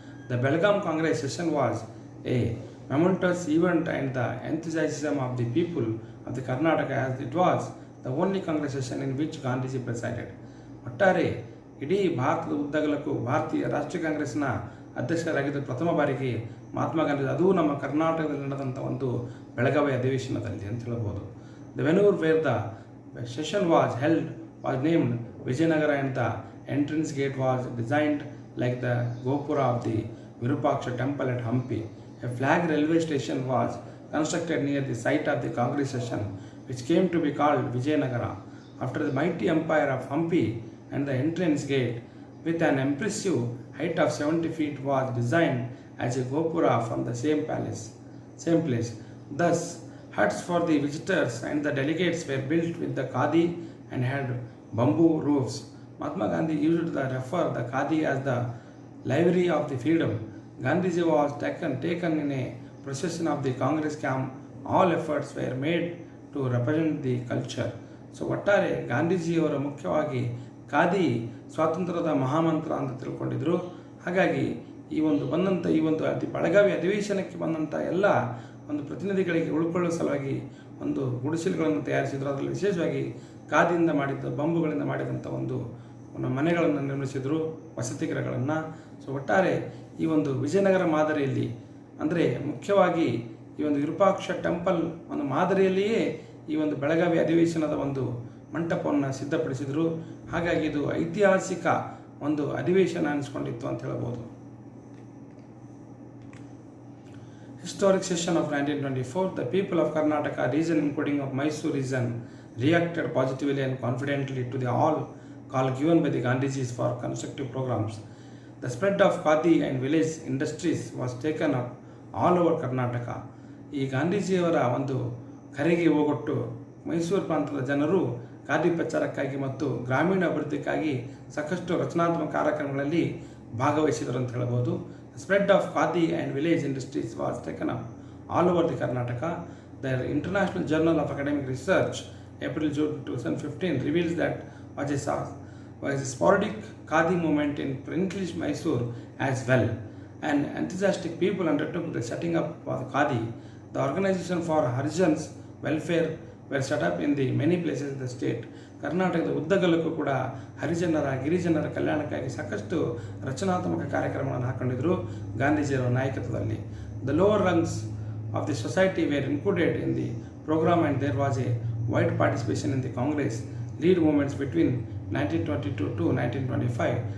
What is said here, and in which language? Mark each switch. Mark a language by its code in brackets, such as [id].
[en] The Belgaum Congress session was a momentous event and the enthusiasm of the people of the Karnataka as it was the only Congress session in which Gandhiji presided. [kn] ಒಟ್ಟಾರೆ ಇಡೀ ಭಾರತದ ಉದ್ದಗಲಕ್ಕೂ ಭಾರತೀಯ ರಾಷ್ಟ್ರೀಯ ಕಾಂಗ್ರೆಸ್ನ ಅಧ್ಯಕ್ಷರಾಗಿದ್ದ ಪ್ರಥಮ ಬಾರಿಗೆ ಮಹಾತ್ಮ ಗಾಂಧಿ, ಅದೂ ನಮ್ಮ ಕರ್ನಾಟಕದಲ್ಲಿ ನಡೆದಂಥ ಒಂದು ಬೆಳಗಾವಿ ಅಧಿವೇಶನದಲ್ಲಿ ಅಂತ ಹೇಳ್ಬೋದು. [en] The venue where the session was held was named Vijayanagara and the entrance gate was designed like the Gopura of the Virupaksha temple at Hampi. A flag railway station was constructed near the site of the Congress session, which came to be called Vijayanagara after the mighty empire of Hampi, and the entrance gate with an impressive height of 70 feet was designed as a Gopura from the same place. Thus, huts for the visitors and the delegates were built with the khadi and had bamboo roofs. Mahatma Gandhi used to refer the khadi as the livery of the freedom. Gandhiji was taken in a procession of the Congress camp. All efforts were made to represent the culture. [kn] So ಒಟ್ಟಾರೆ ಗಾಂಧೀಜಿಯವರ ಮುಖ್ಯವಾಗಿ ಖಾದಿ ಸ್ವಾತಂತ್ರ್ಯದ ಮಹಾಮಂತ್ರ ಅಂತ ತಿಳ್ಕೊಂಡಿದ್ರು. ಹಾಗಾಗಿ ಈ ಒಂದು ಬೆಳಗಾವಿ ಅಧಿವೇಶನಕ್ಕೆ ಬಂದಂಥ ಎಲ್ಲ ಒಂದು ಪ್ರತಿನಿಧಿಗಳಿಗೆ ಉಳ್ಕೊಳ್ಳೋ ಸಲುವಾಗಿ ಒಂದು ಗುಡಿಸಲುಗಳನ್ನು ತಯಾರಿಸಿದ್ರು. ಅದರಲ್ಲಿ ವಿಶೇಷವಾಗಿ ಖಾದಿಯಿಂದ ಮಾಡಿದ್ದ ಬಂಬುಗಳಿಂದ ಮಾಡಿದಂಥ ಒಂದು ಮನೆಗಳನ್ನು ನಿರ್ಮಿಸಿದರು, ವಸತಿ ಗೃಹಗಳನ್ನು. ಸೊ ಒಟ್ಟಾರೆ ಈ ಒಂದು ವಿಜಯನಗರ ಮಾದರಿಯಲ್ಲಿ ಅಂದರೆ ಮುಖ್ಯವಾಗಿ ಈ ಒಂದು ವಿರೂಪಾಕ್ಷ ಟೆಂಪಲ್ ಒಂದು ಮಾದರಿಯಲ್ಲಿಯೇ ಈ ಒಂದು ಬೆಳಗಾವಿ ಅಧಿವೇಶನದ ಒಂದು ಮಂಟಪವನ್ನು ಸಿದ್ಧಪಡಿಸಿದರು. ಹಾಗಾಗಿ ಇದು ಐತಿಹಾಸಿಕ ಒಂದು ಅಧಿವೇಶನ ಅನಿಸ್ಕೊಂಡಿತ್ತು ಅಂತ ಹೇಳ್ಬೋದು. [en] Historic session of 1924, the people of Karnataka region including of Mysore region reacted positively and confidently to the all call given by the Gandhijis for constructive programs. The spread of khadi and village industries was taken up all over Karnataka. [kn] ಈ ಗಾಂಧೀಜಿಯವರ ಒಂದು ಕರೆಗೆ ಹೋಗೊಟ್ಟು ಮೈಸೂರು ಪ್ರಾಂತದ ಜನರು ಖಾದಿ ಪ್ರಚಾರಕ್ಕಾಗಿ ಮತ್ತು ಗ್ರಾಮೀಣ ಅಭಿವೃದ್ಧಿಗಾಗಿ ಸಾಕಷ್ಟು ರಚನಾತ್ಮಕ ಕಾರ್ಯಕ್ರಮಗಳಲ್ಲಿ ಭಾಗವಹಿಸಿದರು ಅಂತ ಹೇಳ್ಬೋದು. [en] Spread of khadi and village industries was taken up all over the Karnataka. The International Journal of Academic Research, April-June 2015, reveals that was a sporadic khadi movement in Prince Mysore as well. And enthusiastic people undertook the setting up of khadi. The organization for Harijans welfare were set up in the many places in the state. [kn] ಕರ್ನಾಟಕದ ಉದ್ದಗಲಕ್ಕೂ ಕೂಡ ಹರಿಜನರ ಗಿರಿಜನರ ಕಲ್ಯಾಣಕ್ಕಾಗಿ ಸಾಕಷ್ಟು ರಚನಾತ್ಮಕ ಕಾರ್ಯಕ್ರಮಗಳನ್ನು ಹಾಕೊಂಡಿದ್ರು ಗಾಂಧೀಜಿಯವರ ನಾಯಕತ್ವದಲ್ಲಿ. [en] The lower rungs of the society were included in the programme and there was a wide participation in the Congress lead movements between 1922 to 1925.